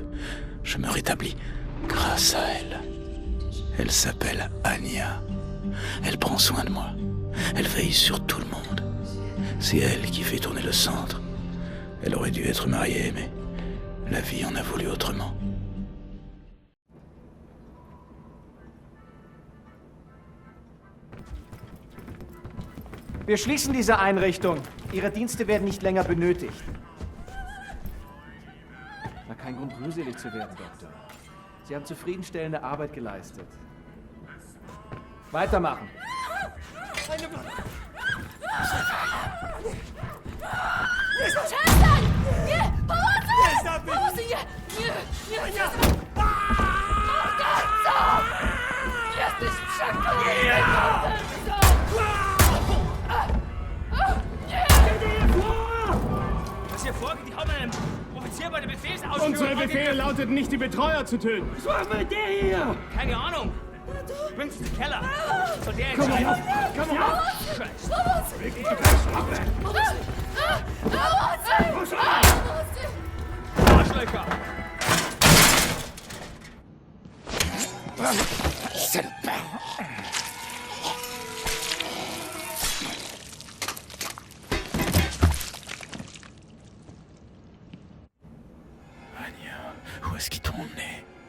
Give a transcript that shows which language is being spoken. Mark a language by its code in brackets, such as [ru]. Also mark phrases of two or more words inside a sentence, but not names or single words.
[fr] Je me rétablis grâce à elle. Elle s'appelle Anya. Elle prend soin de moi. Elle veille sur tout le monde. C'est elle qui fait tourner le centre. Elle aurait dû être mariée, mais la vie en a voulu autrement. [de] Wir schließen diese Einrichtung. Ihre Dienste werden nicht länger benötigt. Na, kein Grund, rührselig zu werden, Doktor. Sie haben zufriedenstellende Arbeit geleistet. Weitermachen. [pl] Przestań! Nie! Pomocy! Pomocy! Nie! Nie! Nie! Morderco! Jesteś przeklęty! Morderco! [de] Was hier vorgeht, die haben einem Offizier bei der Befehlsausführung... Unsere Befehle lauteten nicht, die Betreuer zu töten. Was machen wir mit der hier? Keine Ahnung. Bringt sie in den Keller. Soll der entscheiden? Komm on! Arschlöcher! [fr] Anya, où est-ce qu'ils t'ont emmené?